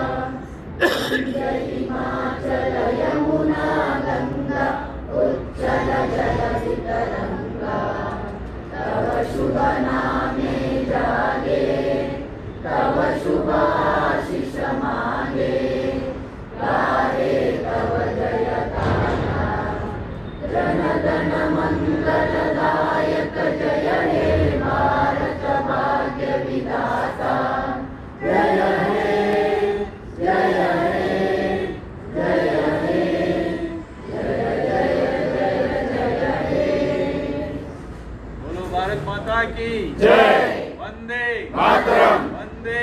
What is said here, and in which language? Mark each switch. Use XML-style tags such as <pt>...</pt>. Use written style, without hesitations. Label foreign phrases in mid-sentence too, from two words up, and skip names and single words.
<bn>হিমাচল যমুনা গঙ্গা উচ্চল জলধি তরঙ্গা তব শুভ নামে জাগে তব শুভ আশীষ মাগে গাহে তব জয় গাথা জন গণ মঙ্গলদায়ক জয় হে ভারত ভাগ্য বিধাতা জয় হে জয় হে জয় হে জয় জয় জয় জয় হে।</bn> <hi>बोलो भारत माता की जय। वंदे मातरम। वंदे</hi>